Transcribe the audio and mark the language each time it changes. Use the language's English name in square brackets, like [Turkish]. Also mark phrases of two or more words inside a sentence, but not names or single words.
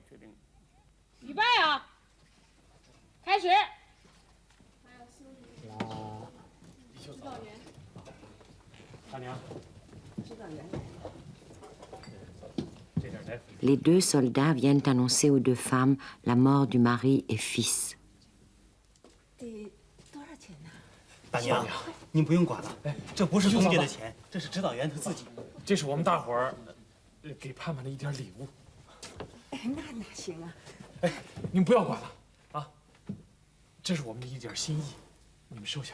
[French] Les 2 soldats viennent annoncer aux 2 femmes la mort du mari et fils. [Chinese] 大娘，您不用管了，这不是东家的钱，这是指导员他自己。这是我们大伙儿给盼盼的一点礼物。哎，那哪行啊？哎，您不要管了啊，这是我们的一点心意，你们收下吧。